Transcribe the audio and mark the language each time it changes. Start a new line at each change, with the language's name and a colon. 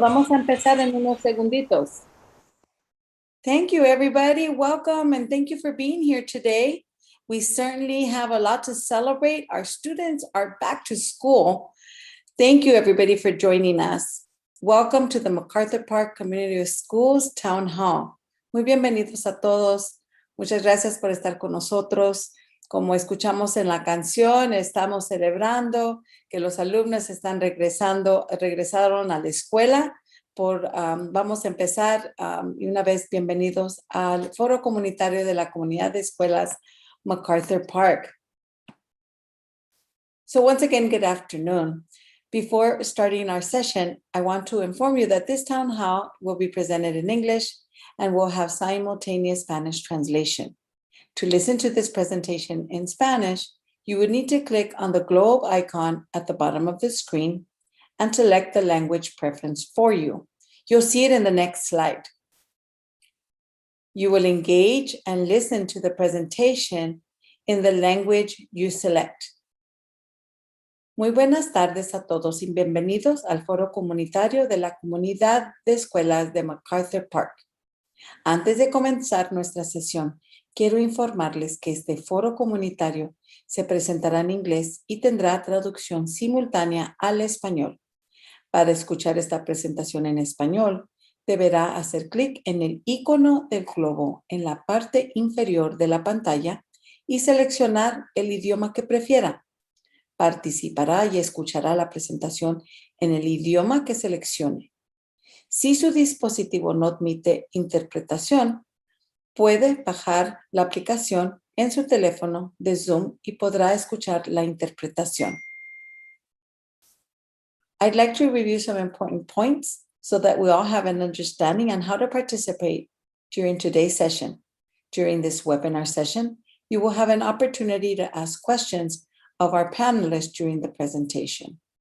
Spanish: Vamos a empezar en unos segunditos.
English: Thank you, everybody. Welcome, and thank you for being here today. We certainly have a lot to celebrate. Our students are back to school. Thank you, everybody, for joining us. Welcome to the MacArthur Park Community Schools Town Hall.
Spanish: Muy bienvenidos a todos. Muchas gracias por estar con nosotros. Como escuchamos en la canción, estamos celebrando que los alumnos están regresaron a la escuela. Vamos a empezar y una vez bienvenidos al Foro Comunitario de la Comunidad de Escuelas MacArthur Park.
English: So once again, good afternoon. Before starting our session, I want to inform you that this town hall will be presented in English and will have simultaneous Spanish translation. To listen to this presentation in Spanish, you would need to click on the globe icon at the bottom of the screen and select the language preference for you. You'll see it in the next slide. You will engage and listen to the presentation in the language you select.
Spanish: Muy buenas tardes a todos y bienvenidos al Foro Comunitario de la Comunidad de Escuelas de MacArthur Park. Antes de comenzar nuestra sesión, quiero informarles que este foro comunitario se presentará en inglés y tendrá traducción simultánea al español. Para escuchar esta presentación en español, deberá hacer clic en el icono del globo en la parte inferior de la pantalla y seleccionar el idioma que prefiera. Participará y escuchará la presentación en el idioma que seleccione. Si su dispositivo no admite interpretación, puede bajar la aplicación en su teléfono de Zoom y podrá escuchar la interpretación.
English: I'd like to review some important points so that we all have an understanding on how to participate during today's session. During this webinar session, you will have an opportunity to ask questions of our panelists during the presentation.